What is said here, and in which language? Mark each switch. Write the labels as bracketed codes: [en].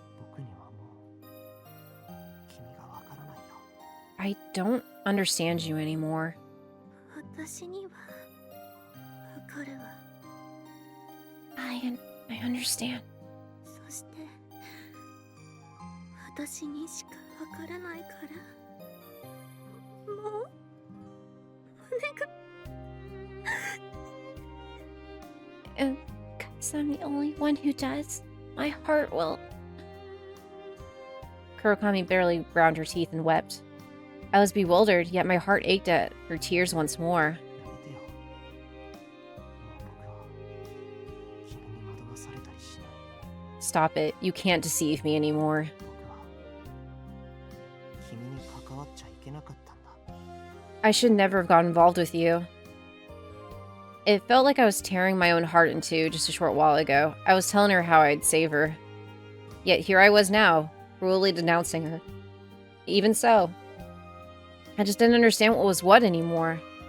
[ja] 僕にはもう君がわからないよ [en] I don't understand you anymore. [ja] 私にはわかるわ [en] I understand. [ja] そして私にしかわからないからもう胸が [en] And because I'm the only one who does, my heart will... Kurokami barely ground her teeth and wept. I was bewildered, yet my heart ached at her tears once more. [ja] やめてよもう僕は君に惑わされたりしない [en] Stop it. You can't deceive me anymore. [ja] 僕は君に関わっちゃいけなかったんだ [en] I should never have gotten involved with you. It felt like I was tearing my own heart in two just a short while ago. I was telling her how I'd save her. Yet here I was now, cruelly denouncing her. Even so, I just didn't understand what was what anymore.